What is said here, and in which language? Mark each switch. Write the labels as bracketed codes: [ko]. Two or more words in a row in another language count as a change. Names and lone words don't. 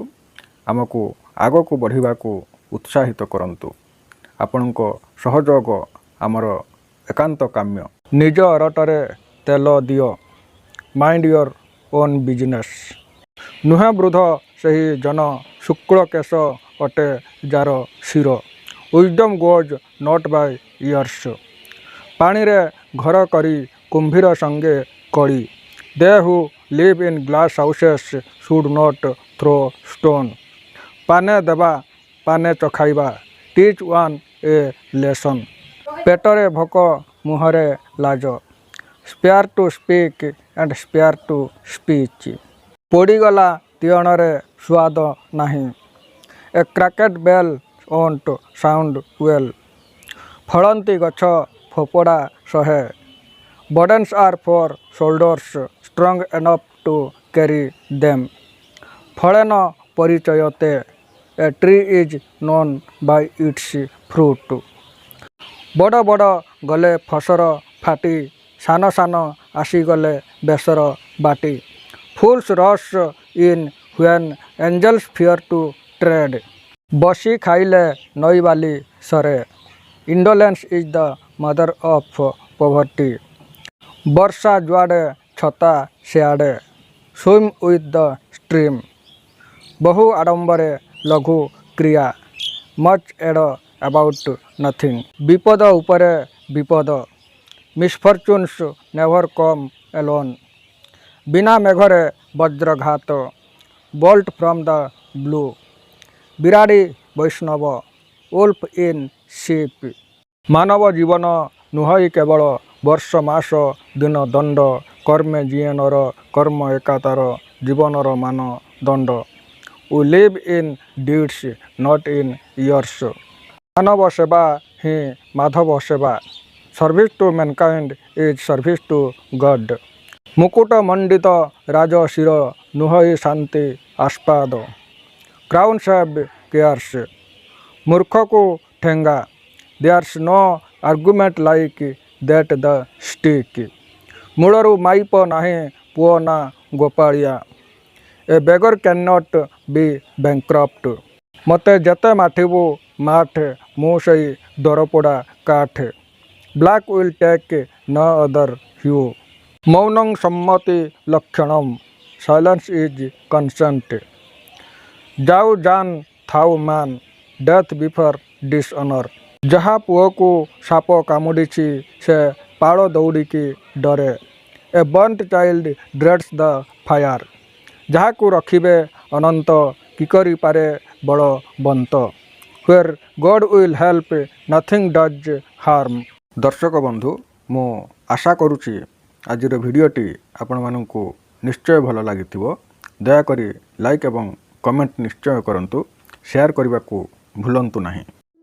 [or] ଆମକୁ ଆଗକୁ ବଢ଼ିବାକୁ ଉତ୍ସାହିତ କରନ୍ତୁ। ଆପଣଙ୍କ ସହଯୋଗ ଆମର ଏକାନ୍ତ କାମ୍ୟ। ନିଜ ଅରଟରେ ତେଲ ଦିଅ, [en] mind your own business. [or] ନୁହେଁ ବୃଦ୍ଧ ସେହି ଜନ ଶୁକ୍ଳ କେଶ ଅଟେ ଯାର ଶିର। [en] wisdom goes not by years। [or] ପାଣିରେ ଘର କରି କୁମ୍ଭୀର ସଙ୍ଗେ କଳି। [en] they who live in glass houses should not throw stone। [or] ପାନେ ଦେବା ପାନେ ଚଖାଇବା, [en] teach one a lesson। [or] ପେଟରେ ଭୋକ ମୁହଁରେ ଲାଜ, [en] spare to speak and spare to speech। [or] ପୋଡ଼ିଗଲା ତିଅଣରେ ସୁଆଦ ନାହିଁ, [en] a cracked bell won't sound well। [or] ଫଳନ୍ତି ଗଛ ଫୋପଡ଼ା ସହେ, [en] burdens are for shoulders strong enough to carry them। [sa] ଫଳେନ ପରିଚୟତେ, [en] a tree is known by its fruit। [or] ବଡ଼ ବଡ଼ ଗଲେ ଫସର ଫାଟି, ସାନ ସାନ ଆସିଗଲେ ବେସର ବାଟି। [en] fools rush in when angels fear to tread। [or] ବସି ଖାଇଲେ ନଈବାଲି ସରେ, [en] Indolence is the mother of poverty। [or] ବର୍ଷା ଯୁଆଡ଼େ ଛତା ସିଆଡ଼େ, [en] swim with the stream। [or] ବହୁ ଆଡ଼ମ୍ବରେ ଲଘୁ କ୍ରିୟା, [en] much ado about nothing। [or] ବିପଦ ଉପରେ ବିପଦ, [en] Misfortunes never come alone। [or] ବିନା ମେଘରେ ବଜ୍ରଘାତ, [en] bolt from the blue। [or] ବିରାଡ଼ି ବୈଷ୍ଣବ, [en] wolf in sheep। [or] ମାନବ ଜୀବନ ନୁହଁଇ କେବଳ ବର୍ଷ ମାସ ଦିନ ଦଣ୍ଡ, କର୍ମେ ଯିଏ ନର କର୍ମ ଏକା ତାର ଜୀବନର ମାନ ଦଣ୍ଡ। [en] we live in deeds not in years। [or] ମାନବ ସେବା ହିଁ ମାଧବ ସେବା, [en] service to mankind is service to God। [or] ମୁକୁଟ ମଣ୍ଡିତ ରାଜ ଶିର, ନୁହଁଇ ଶାନ୍ତି ଆସ୍ପାଦ, [en] crowns have cares। [or] ମୂର୍ଖକୁ ଠେଙ୍ଗା, [en] there's no argument like that the stick। [or] ମୂଳରୁ ମାଇପ ନାହିଁ ପୁଅ ନା ଗୋପାଳିଆ, [en] a beggar cannot be bankrupt। [or] ମୋତେ ଯେତେ ମାଠିବୁ ମାଠ, ମୁଁ ସେଇ ଦରପୋଡ଼ା କାଠ, [en] black will take no other hue। [sa] ମୌନଂ ସମ୍ମତି ଲକ୍ଷଣମ୍, [en] silence is consent। [or] ଯାଉ ଜାନ୍ ଥାଉ ମାନ, [en] death before dishonor। [or] ଯାହା ପୁଅକୁ ସାପ କାମୁଡ଼ିଛି ସେ ପାଳ ଦୌଡ଼ିକି ଡରେ, [en] a burnt child dreads the fire। [or] ଯାହାକୁ ରଖିବେ ଅନନ୍ତ କି କରିପାରେ ବଳବନ୍ତ, [en] where God will help nothing does harm। [or] ଦର୍ଶକ ବନ୍ଧୁ, ମୁଁ ଆଶା କରୁଛି ଆଜିର ଭିଡ଼ିଓଟି ଆପଣମାନଙ୍କୁ ନିଶ୍ଚୟ ଭଲ ଲାଗିଥିବ। ଦୟାକରି ଲାଇକ୍ ଏବଂ କମେଣ୍ଟ ନିଶ୍ଚୟ କରନ୍ତୁ, ସେୟାର କରିବାକୁ ଭୁଲନ୍ତୁ ନାହିଁ।